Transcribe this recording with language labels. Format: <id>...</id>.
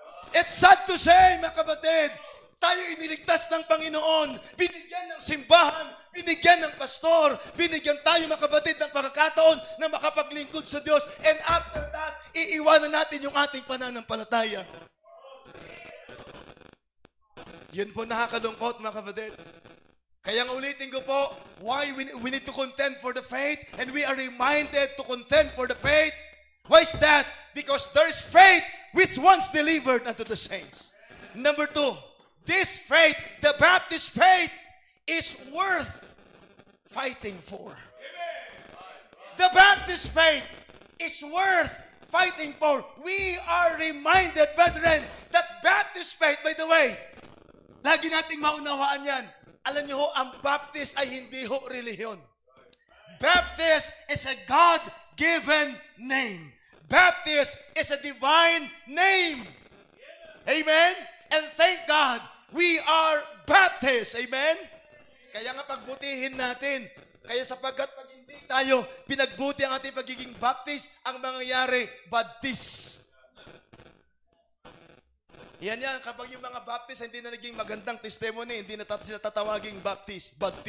<en>It's sad to say,</en> <tl>mga kapatid, tayo iniligtas ng Panginoon, binigyan ng simbahan, binigyan ng pastor, binigyan tayo mga kapatid ng pagkakataon na makapaglingkod sa Diyos,</tl> <en>and after that,</en> <tl>iiwanan natin yung ating pananampalataya. Yun po nakakalungkot mga kapatid. Kaya nga ulitin ko po,</tl> <en>why we need to contend for the faith, and we are reminded to contend for the faith. Why is that? Because there is faith which once delivered unto the saints. Number 2, this faith, the Baptist faith, is worth fighting for. The Baptist faith is worth fighting for. We are reminded, brethren, that Baptist faith, by the way,</en> <tl>lagi nating maunawaan yan. Alam niyo ho, ang Baptist ay hindi ho relihiyon.</tl> <en>Baptist is a God-given name. Baptist is a divine name. Amen? And thank God, we are Baptist.</en> <tl>Amen? Kaya nga pagbutihin natin. Kaya sapagkat pag hindi tayo pinagbuti ang ating pagiging Baptist, ang mangyayari, Baptist. Yan, kapag yung mga Baptist hindi na naging magandang testimony, hindi na sila tatawaging Baptist.</tl>